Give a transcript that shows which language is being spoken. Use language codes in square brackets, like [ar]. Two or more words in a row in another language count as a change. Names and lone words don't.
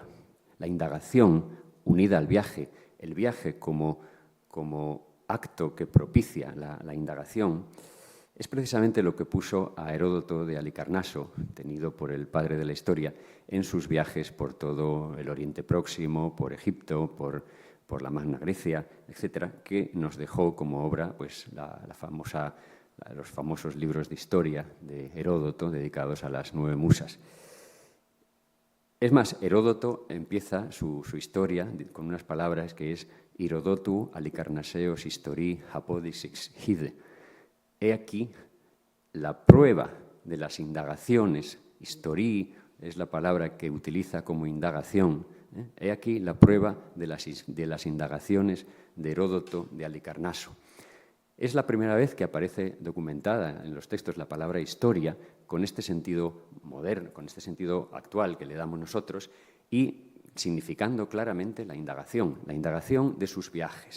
[es] La indagación unida al viaje, el viaje como acto que propicia la indagación, es precisamente lo que puso a Heródoto de Halicarnaso, tenido por el padre de la historia, en sus viajes por todo el Oriente Próximo, por Egipto, por la Magna Grecia, etcétera, que nos dejó como obra pues, los famosos libros de historia de Heródoto dedicados a las 9 musas. Es más, Heródoto empieza su historia con unas palabras que es [el] «Ἡροδότου Ἁλικαρνησσέος ἱστορίης ἀπόδεξις ἥδε». [es] He aquí la prueba de las indagaciones, historí es la palabra que utiliza como indagación, he aquí la prueba de las indagaciones de Heródoto de Halicarnaso. Es la primera vez que aparece documentada en los textos la palabra historia con este sentido moderno, con este sentido actual que le damos nosotros y significando claramente la indagación de sus viajes.